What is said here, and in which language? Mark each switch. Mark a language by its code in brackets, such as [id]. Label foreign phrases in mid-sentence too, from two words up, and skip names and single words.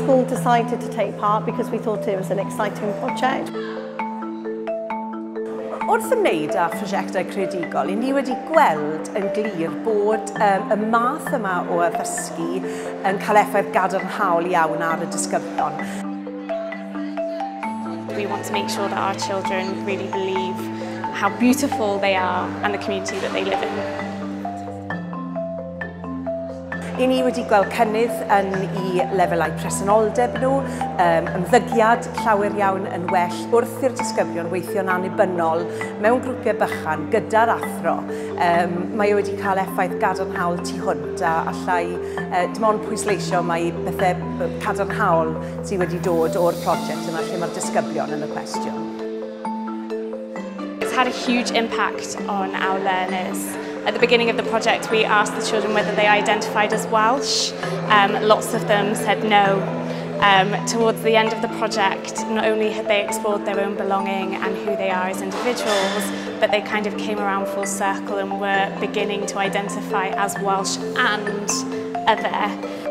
[en] decided to take part because we thought it was an exciting project. [cy] Wrth ymwneud â phrosiectau creadigol, ni wedi gweld yn glir bod y math yma o addysgu yn cael effaith gadarnhaol iawn ar y disgyblion. [en] We want to make sure that our children really believe how beautiful they are and the community that they live in. [cy] Ni wedi gweld cynnydd yn eu lefelau presenoldeb nhw, ymddygiad llawer iawn yn well wrth i'r disgyblion weithio'n annibynnol mewn grwpiau bychan gyda'r athro. Mae wedi cael effaith gadarnhaol tu hwnt a allai dim ond pwysleisio mae bethau cadarnhaol sydd wedi dod o'r prosiect yma lle mae'r disgyblion yn y cwestiwn. [en] It's had a huge impact on our learners. At the beginning of the project, we asked the children whether they identified as Welsh. Lots of them said no. Towards the end of the project, not only had they explored their own belonging and who they are as individuals, but they kind of came around full circle and were beginning to identify as Welsh and other.